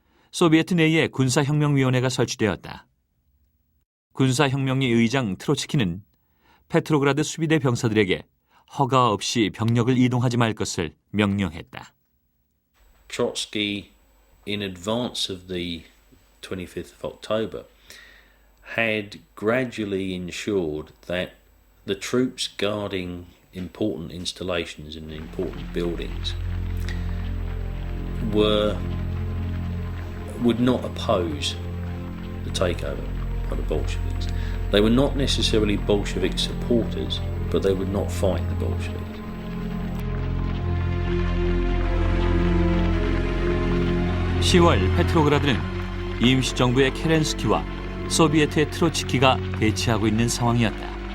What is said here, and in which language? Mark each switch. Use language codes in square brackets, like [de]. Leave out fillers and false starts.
[ko] 소비에트 내에 군사혁명위원회가 설치되었다. 군사혁명위 의장 트로츠키는 페트로그라드 수비대 병사들에게 허가 없이 병력을 이동하지 말 것을 명령했다. [en] Trotsky, in advance of the 25th of October, had gradually ensured that the troops guarding important installations and important buildings would not oppose the takeover by the Bolsheviks. They were not necessarily Bolshevik supporters, but they would not fight the Bolsheviks. [ko] (10월) 페트로그라드는 임시정부의 케렌스키와 소비에트의 트로츠키가 대치하고 있는 상황이었다.